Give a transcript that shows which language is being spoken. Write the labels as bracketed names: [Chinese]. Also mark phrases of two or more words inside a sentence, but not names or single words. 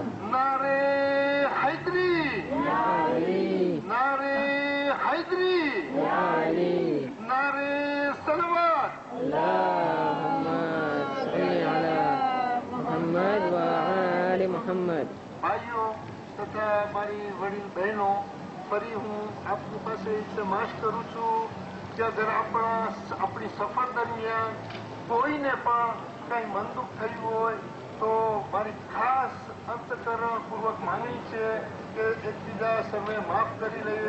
[Urdu] نعرے حیدری [Arabic] يا علي [Urdu] نعرے حیدری [Arabic] يا علي [Urdu] نعرے صلوات. [Arabic] اللهم صل على محمد وآل محمد. [Gujarati] ભાઈઓ તથા મારી વડીલ બહેનો, ફરી હું આપની પાસે ઇલ્તમાસ કરું છું કે અગર આપણી સફર દરમિયાન કોઈને પણ કંઈ મનદુખ થયું હોય તો મારી ખાસ અંતકરણપૂર્વક માંગણી છે કે એકબીજા સર્વે માફ કરી લઈએ.